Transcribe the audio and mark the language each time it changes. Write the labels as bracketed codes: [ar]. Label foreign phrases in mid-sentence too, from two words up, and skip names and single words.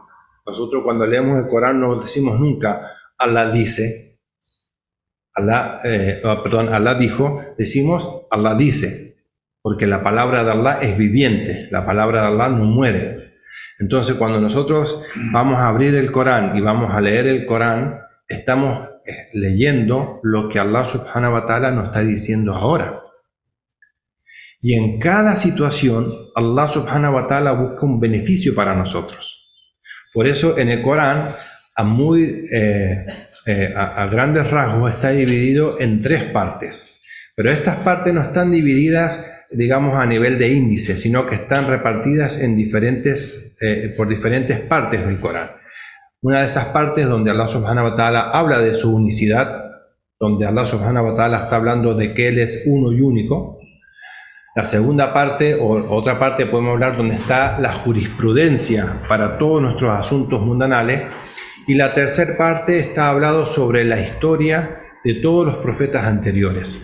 [es] Nosotros cuando leemos el Corán no decimos nunca, Allah dice, Allah dijo, decimos, Allah dice. Porque la palabra de Allah es viviente, la palabra de Allah no muere. Entonces, cuando nosotros vamos a abrir el Corán y vamos a leer el Corán, estamos leyendo lo que [ar] الله سبحانه وتعالى [es] nos está diciendo ahora. Y en cada situación, [ar] الله سبحانه وتعالى [es] busca un beneficio para nosotros. Por eso en el Corán, a grandes rasgos, está dividido en 3 partes. Pero estas partes no están divididas, digamos, a nivel de índice, sino que están repartidas por diferentes partes del Corán. Una de esas partes donde [ar] الله سبحانه وتعالى [es] habla de su unicidad, donde [ar] الله سبحانه وتعالى [es] está hablando de que Él es uno y único. La segunda parte, o otra parte, podemos hablar donde está la jurisprudencia para todos nuestros asuntos mundanales. Y la tercera parte está hablado sobre la historia de todos los profetas anteriores.